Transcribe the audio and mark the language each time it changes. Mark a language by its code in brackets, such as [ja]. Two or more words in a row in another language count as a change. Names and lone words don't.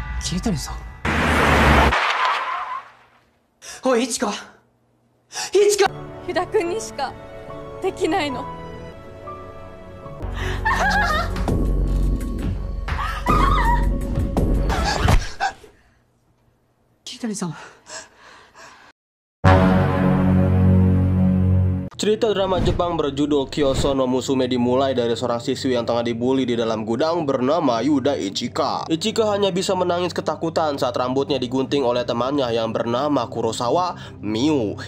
[ja] 桐谷さん。おい、いちか日田君にしかできないの。桐谷さん。 [id] Cerita drama Jepang berjudul Kyoso no Musume dimulai dari seorang siswi yang tengah dibully di dalam gudang bernama Yuda Ichika. Ichika hanya bisa menangis ketakutan saat rambutnya digunting oleh temannya yang bernama Kurosawa Miu.